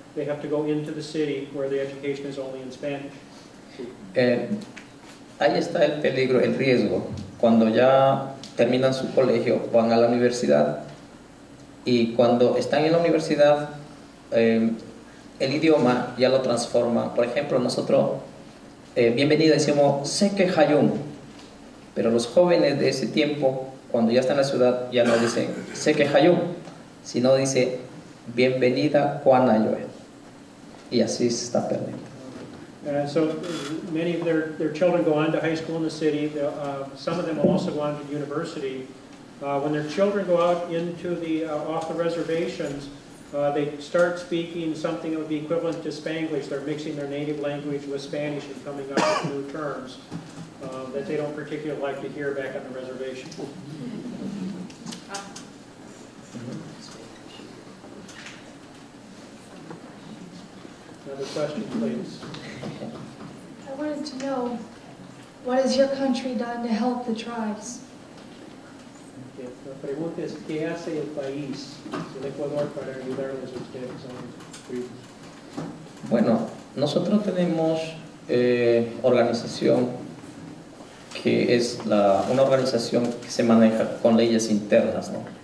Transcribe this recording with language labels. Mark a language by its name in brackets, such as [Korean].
[English] they have to go into the city where the education is only in Spanish. [Spanish] Ahí está el peligro, el riesgo. Cuando ya terminan su colegio, van a la universidad y cuando están en la universidad, el idioma ya lo transforma. Por ejemplo, nosotros, bienvenido, decimos Seke Hayum, pero los jóvenes de ese tiempo, cuando ya están en la ciudad, ya no dicen Seke Hayum, sino dice bienvenida Kwanayoe. Y así se está perdiendo. [English] So many of their children go on to high school in the city. Some of them will also go on to university. When their children go out into the off the reservations, they start speaking something that would be equivalent to Spanglish. They're mixing their native language with Spanish and coming up with new terms that they don't particularly like to hear back on the reservation. Another question, please. I wanted to know, what has your country done to help the tribes? [Spanish] La pregunta es, ¿qué hace el país, el Ecuador, para ayudarles a ustedes a los tribus? Bueno, nosotros tenemos organización que es una organización que se maneja con leyes internas, ¿no?